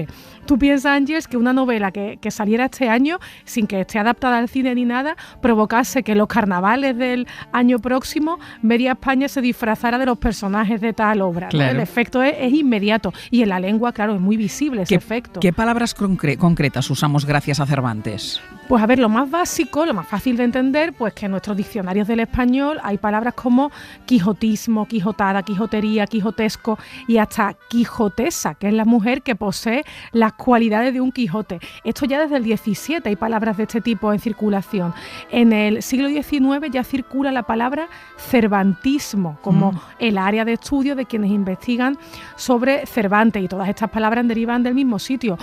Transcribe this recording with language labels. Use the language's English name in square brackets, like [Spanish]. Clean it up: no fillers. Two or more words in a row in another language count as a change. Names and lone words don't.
[Spanish] Tú piensas, Ángels, que una novela que saliera este año, sin que esté adaptada al cine ni nada, provocase que los carnavales del año próximo media España se disfrazara de los personajes de tal obra. Claro. ¿No? El efecto es inmediato y en la lengua, claro, es muy visible ese efecto. ¿Qué palabras concretas usamos gracias a Cervantes? Pues a ver, lo más básico, lo más fácil de entender, pues que en nuestros diccionarios del español hay palabras como quijotismo, quijotada, quijotería, quijotesco y hasta quijotesa, que es la mujer que posee las cualidades de un Quijote. Esto ya desde el 17 hay palabras de este tipo en circulación. En el siglo XIX ya circula la palabra cervantismo como el área de estudio de quienes investigan sobre Cervantes, y todas estas palabras derivan del mismo sitio.